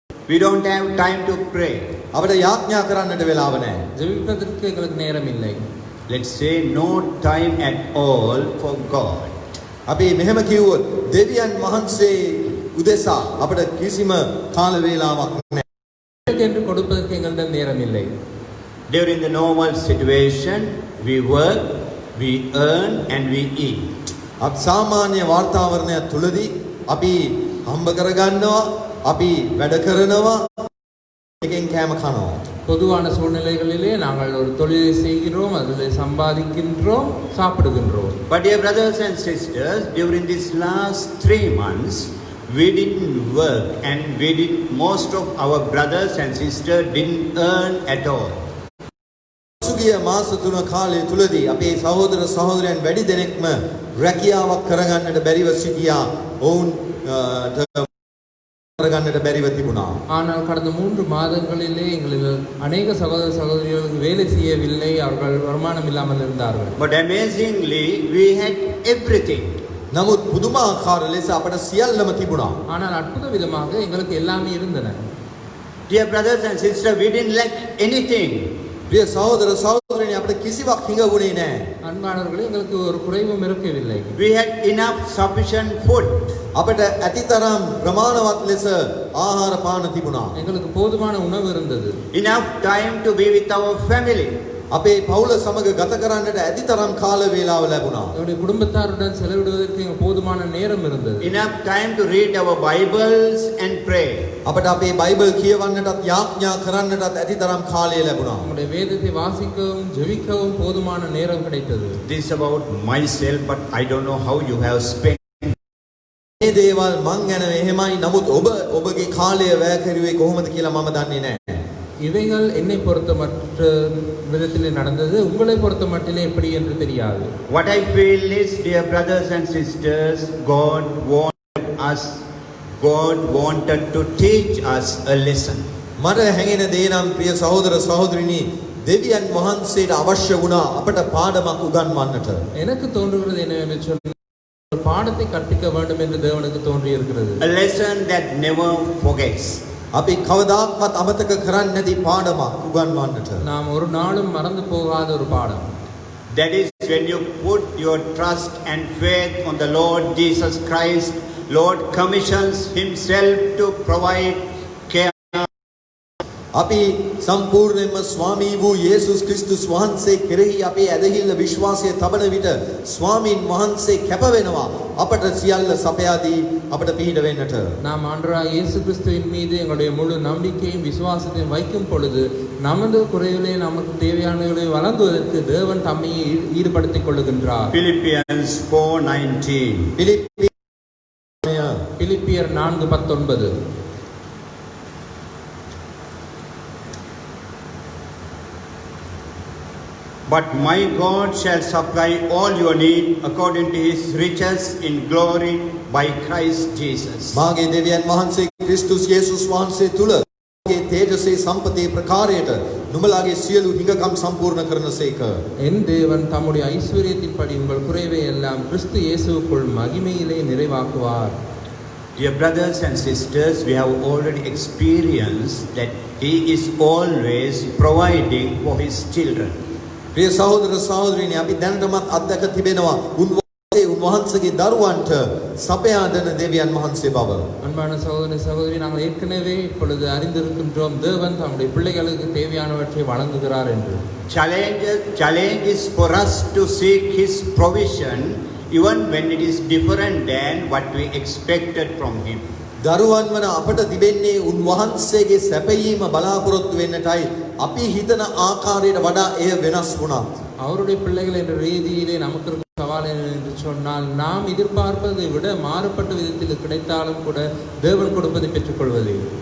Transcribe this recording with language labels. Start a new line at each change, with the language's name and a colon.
English: We don't have time to pray.
Sinhala: අපට යාඥා කරන්නට වෙලාව නැහැ.
Tamil: ஜெபிப்பதற்கு எங்களுக்கு நேரம் இல்லை.
English: Let's say no time at all for God.
Sinhala: අපි මෙහෙම කිව්වොත් දෙවියන් වහන්සේ උදෙසා අපට කිසිම කාල වේලාවක් නැහැ.
Tamil: என்று கொடுப்பதற்கு எங்களிடம் நேரம் இல்லை.
English: During the normal situation, we work, we earn and we eat.
Sinhala: අප සාමාන්‍ය වාතාවරණය තුලදී අපි හම්බ කරගන්නවා, අපි වැඩ කරනවා, එකෙන් කෑම කනවා.
Tamil: பொதுவான சூழ்நிலைகளிலே நாங்கள் ஒரு தொழிலை செய்கிறோம், அதில் சம்பாதிக்கின்றோம், சாப்பிடுகின்றோம்.
English: But dear brothers and sisters, during these last 3 months, we didn't work and most of our brothers and sisters didn't earn at all.
Sinhala: සුගිය මාස 3 කාලය තුලදී අපේ සහෝදර සහෝදරයන් වැඩි දෙනෙක්ම රැකියාවක් කරගන්නට බැරිව සිටියා. ඔවුන් කරගන්නට බැරිව තිබුණා.
Tamil: ஆனால் கடந்த 3 மாதங்களிலே எங்களில் அநேக சகோதர சகோதரிகளுக்கு வேலை செய்யவில்லை, அவர்கள் வருமானம் இல்லாமல் இருந்தார்கள்.
English: But amazingly, we had everything.
Sinhala: නමුත් පුදුමාකාර ලෙස අපට සියල්ලම තිබුණා.
Tamil: ஆனால் அற்புத விதமாக எங்களுக்கு எல்லாமே இருந்தன.
English: Dear brothers and sisters, we didn't lack anything.
Sinhala: ප්‍රිය සහෝදර සහෝදරයනි අපට කිසිවක් හිඟුනේ නැහැ.
Tamil: அன்பானவர்களே, எங்களுக்கு ஒரு குறைவும் இருக்கவில்லை.
English: We had enough sufficient food.
Sinhala: අපට ඇතිතරම් ප්‍රමාණවත් ලෙස ආහාර පාන තිබුණා.
Tamil: எங்களுக்கு போதுமான உணவு இருந்தது.
English: Enough time to be with our family.
Sinhala: අපේ පවුල සමග ගත කරන්නට ඇතිතරම් කාල වේලාව ලැබුණා.
Tamil: எங்களுடைய குடும்பத்தாருடன் செலவிடுவதற்கு போதுமான நேரம் இருந்தது.
English: Enough time to read our Bibles and pray.
Sinhala: අපට අපේ බයිබල් කියවන්නටත් යාඥා කරන්නටත් ඇතිතරම් කාලය ලැබුණා.
Tamil: நம்முடைய வேதத்தை வாசிக்கவும் ஜெபிக்கவும் போதுமான நேரம் கிடைத்தது.
English: This is about myself, but I don't know how you have spent.
Sinhala: මේ දේවල් මං ගැන එහෙමයි. නමුත් ඔබගේ කාලය වැය කරුවේ කොහොමද කියලා මම දන්නේ නැහැ.
Tamil: இவைகள் என்னை பொறுத்த மற்ற விதத்திலே நடந்தது, உங்களை பொறுத்த மட்டிலே எப்படி என்று தெரியாது.
English: What I feel is, dear brothers and sisters, God wanted to teach us a lesson.
Sinhala: මට හැඟෙන දේ නම් ප්‍රිය සහෝදර සහෝදරිනි දෙවියන් වහන්සේට අවශ්‍ය වුණා අපට පාඩමක් උගන්වන්නට.
Tamil: எனக்கு தோன்றுகிறது என்னவென்று சொன்னால், ஒரு பாடத்தை கற்பிக்க வேண்டும் என்று தேவனுக்கு தோன்றி இருக்கிறது.
English: A lesson that never forgets.
Sinhala: අපි කවදාවත් අමතක කරන්නේ නැති පාඩමක් උගන්වන්නට.
Tamil: நாம் ஒரு நாளும் மறந்து போகாத ஒரு பாடம்.
English: That is when you put your trust and faith on the Lord Jesus Christ. Lord commissions Himself to provide care
Sinhala: අපි සම්පූර්ණයෙන්ම ස්වාමී වූ යේසුස් ක්‍රිස්තුස් වහන්සේ කෙරෙහි අපේ ඇදහිල්ල විශ්වාසය තබන විට ස්වාමීන් වහන්සේ කැප වෙනවා අපට සියල්ල සපයා දී අපට පිහිට වෙන්නට.
Tamil: நாம் ஆண்டவராக இயேசு கிறிஸ்துவின் மீது எங்களுடைய முழு நம்பிக்கையும் விசுவாசத்தையும் வைக்கும் பொழுது நமது குறைவிலே நமக்கு தேவையானவர்களை வழங்குவதற்கு தேவன் தம்மையை ஈடுபடுத்திக் கொள்ளுகின்றார்.
English: Philippians 4:19.
Tamil: பிலிப்பியர் 4:19.
English: But my God shall supply all your need according to his riches in glory by Christ Jesus.
Sinhala: මාගේ දෙවියන් වහන්සේ ක්‍රිස්තුස් යේසුස් වහන්සේ තුල මාගේ තේජසේ සම්පතේ ප්‍රකාරයට නුඹලාගේ සියලු හිඟකම් සම්පූර්ණ කරනසේක.
Tamil: என் தேவன் தம்முடைய ஐஸ்வரியத்தின்படி உங்கள் குறைவை எல்லாம் கிறிஸ்து இயேசுவுக்குள் மகிமையிலே நிறைவாக்குவார்.
English: Dear brothers and sisters, we have already experienced that he is always providing for his children.
Sinhala: ප්‍රිය සහෝදර සහෝදරියනි අපි දැනටමත් අත්දැක තිබෙනවා උන්වහන්සේගේ දරුවන්ට සපයා දෙන දෙවියන් වහන්සේ බව.
Tamil: அன்பான சகோதர சகோதரி நாங்கள் ஏற்கனவே இப்பொழுது அறிந்திருக்கின்றோம் தேவன் தம்முடைய பிள்ளைகளுக்கு தேவையானவற்றை வழங்குகிறார் என்று.
English: Challenge is for us to seek his provision even when it is different than what we expected from him.
Sinhala: දරුවන් වන අපට තිබෙන්නේ උන්වහන්සේගේ සැපයීම බලාපොරොත්තු වෙන්නටයි අපි හිතන ආකාරයට වඩා එය වෙනස් වුණත්.
Tamil: அவருடைய பிள்ளைகள் என்ற ரீதியிலே நமக்கு இருக்கும் சவால் என்று சொன்னால் நாம் எதிர்பார்ப்பதை விட மாறுபட்ட விதத்தில் கிடைத்தாலும் கூட தேவன் கொடுப்பதை பெற்றுக்கொள்வது.